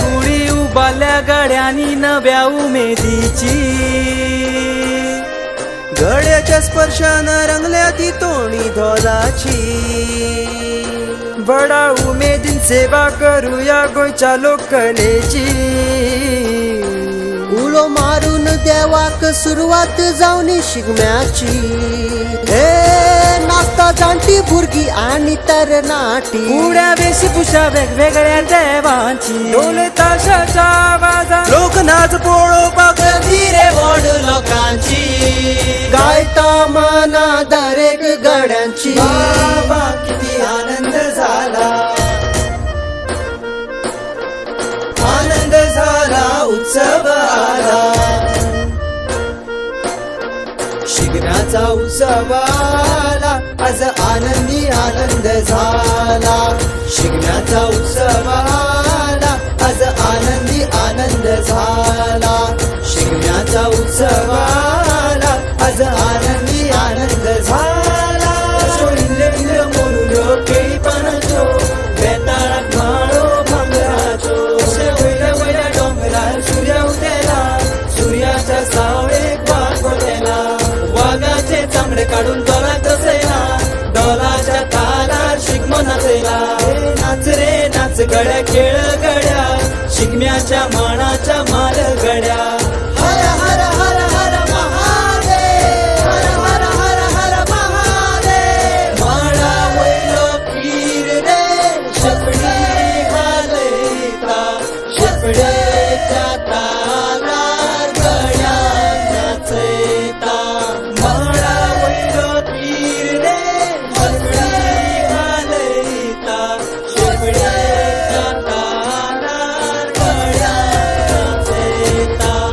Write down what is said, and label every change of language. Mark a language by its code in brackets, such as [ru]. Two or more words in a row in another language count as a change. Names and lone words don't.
[kok] गुढी उभारल्या गड्यानी नव्या उमेदीची, गड्याच्या स्पर्शानं रंगल्या ती तोणी धोलाची। बडा उमेदीन सेवा करूया गोंयच्या लोककलेची, उलो मारून देवाक सुरुवात जावनी शिगम्याची। नाचता जाणटी भुरगी आणि तरणाटी, उड्या वेशभूषा वेगवेगळ्या देवांची, ढोल ताशाच्या आवाजात लोकनाच पळोवपाक धीरे व्हड लोकांची। गायता मना दरेक गड्यांची, [mr] बाबा किती आनंद झाला, आनंद झाला, उत्सव आला, शिगम्याचा उत्सव आला, आज आनंदी आनंद झाला। शिगम्याचा उत्सव आला, आज आनंदी आनंद झाला। शिगम्याचा उत्सव आला, आज आनंदी आनंद झाला। [kok] इल्ल इल्ल मोरुलो केळी पानाचो, बेताळाक माळो भांगराचो, वयल्या वयल्या डोंगरार सूर्य उदेला, सूर्याच्या सावळेक वाट पडलेला, वाघाचे चामडे काढून डोलाक दसयला, डोलाच्या तालार शिगमो नाचयला। नाच रे नाच गड्या खेळ गड्या, शिगम्याच्या मानाच्या माल गड्या। हर हर हर हर महादेव, हर हर हर हर महादेव। माळा वयलो पीर रे, शेपडी घालयता, शेपडेच्या तालार गड्या नाचयता। माळा वयलो पीर रे, शेपडी घालयता, शेपडेच्या तालार गड्या नाचयता।